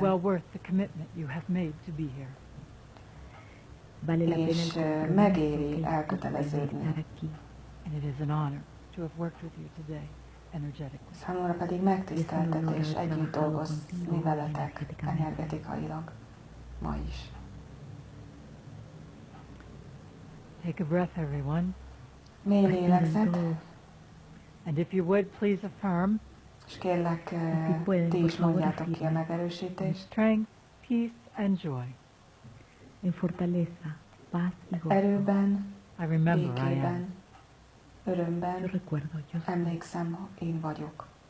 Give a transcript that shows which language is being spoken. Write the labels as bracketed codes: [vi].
[en] well worth the commitment you have made to be here. [hu] És megéri elköteleződni. [en] And it is an honor to have worked with you today energetically. [hu] Számomra pedig megtiszteltetés együtt dolgozni veletek energetikailag ma is. [en] Take a breath, everyone. [hu] Mély lélegzet, [en] And if you would, please affirm [hu] és kérlek, ti is mondjátok ki a megerősítést. [en] strength, peace, and joy. [es] En fortaleza, paz y gozo. [hu] Erőben, [en] I remember I am. [hu] békében, örömben, [es] Yo recuerdo, yo soy. [hu] emlékszem, én vagyok.